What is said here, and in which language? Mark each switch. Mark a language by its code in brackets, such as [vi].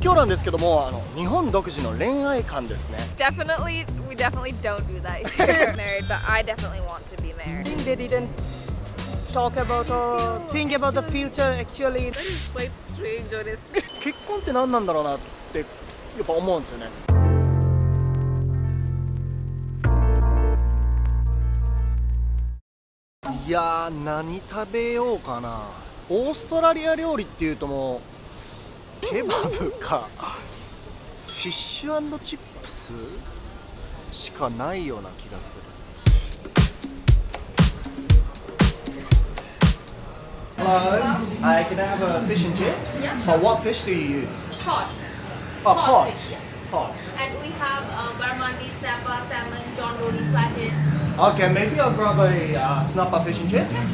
[ja] 今日なんですけども、日本独自の恋愛観ですね。 [en] We definitely don't do that if you're married, but I definitely want to be married. I think they didn't talk about or think about the future actually. That is quite strange, honestly. [ja] 結婚って何なんだろうなってやっぱ思うんですよね。いやー、何食べようかな。オーストラリア料理っていうともうケバブかフィッシュ&チップスしかないような気がする。 [en] Hello, can I have a fish and chips? Yeah. But what fish do you use? Cod. Oh, cod. Fish, yeah. Cod. And we have barramundi, snapper, salmon, John Dory, flathead. Okay, maybe I'll grab a snapper fish and chips.